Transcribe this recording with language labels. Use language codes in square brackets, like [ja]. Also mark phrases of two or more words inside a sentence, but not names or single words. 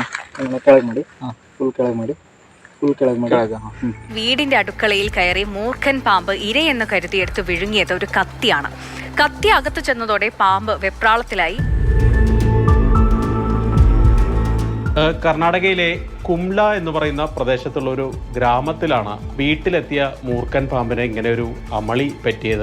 [kn] ಕೆಳಗೆ ಮಾಡಿ ಫುಲ್ ಕೆಳಗೆ ಮಾಡಿ ಫುಲ್ ಕೆಳಗೆ ಮಾಡಿ. [ml] വീടിന്റെ അടുക്കളയിൽ കയറി മൂർഖൻ പാമ്പ് ഇരയെന്ന് കരുതിയെടുത്ത് വിഴുങ്ങിയത് ഒരു കത്തിയാണ്. കത്തി അകത്ത് ചെന്നതോടെ പാമ്പ് വെപ്രാളത്തിലായി. കർണാടകയിലെ കുംല എന്ന് പറയുന്ന പ്രദേശത്തുള്ള ഒരു ഗ്രാമത്തിലാണ് വീട്ടിലെത്തിയ മൂർഖൻ പാമ്പിന് ഇങ്ങനെ ഒരു അമളി പറ്റിയത്.